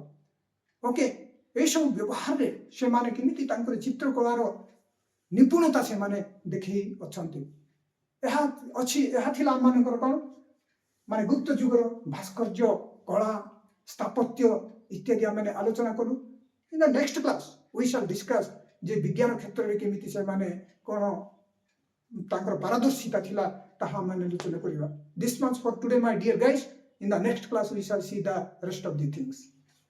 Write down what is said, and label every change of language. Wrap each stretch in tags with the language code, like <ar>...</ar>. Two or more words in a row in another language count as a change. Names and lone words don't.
<or>ଓକେ, ଏସବୁ ବ୍ୟବହାରରେ ସେମାନେ କେମିତି ତାଙ୍କର ଚିତ୍ରକଳାର ନିପୁଣତା ସେମାନେ ଦେଖେଇ ଅଛନ୍ତି। ଏହା ଥିଲା ଆମମାନଙ୍କର କ'ଣ ମାନେ ଗୁପ୍ତ ଯୁଗର ଭାସ୍କର୍ଯ୍ୟ, କଳା, ସ୍ଥାପତ୍ୟ ଇତ୍ୟାଦି ଆମେ ଆଲୋଚନା କଲୁ।</or> <en>in the next class we shall discuss</en> <or>ଯେ ବିଜ୍ଞାନ କ୍ଷେତ୍ରରେ କେମିତି ସେମାନେ କ'ଣ ତାଙ୍କର ପାରଦର୍ଶିତା ଥିଲା ତାହା ଆମେ ଆଲୋଚନା କରିବା।</or> <en>This much for today my dear guys. In the next class we shall see the rest of the things.</en>